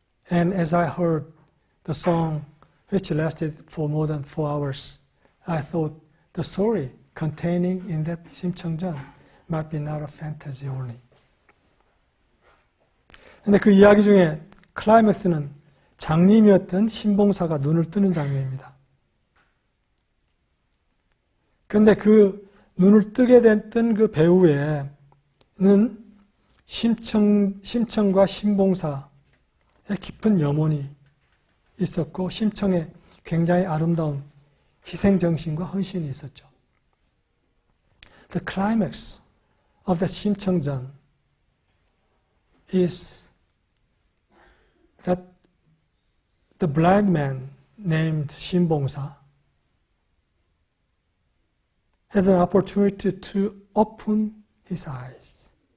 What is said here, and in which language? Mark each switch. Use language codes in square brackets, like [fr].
[en] And as I heard the song, which lasted for more than 4 hours, I thought the story containing in that 심청전 might be not a fantasy only. [ko] 근데 그 이야기 중에 클라이맥스는 장님이었던 신봉사가 눈을 뜨는 장면입니다. 근데 그 눈을 뜨게 됐던 그 배우에는 심청과 신봉사의 깊은 염원이 있었고 심청에 굉장히 아름다운 희생정신과 헌신이 있었죠. [en] The climax of the 심청전 is that the blind man named 신봉사 had an opportunity to open his eyes.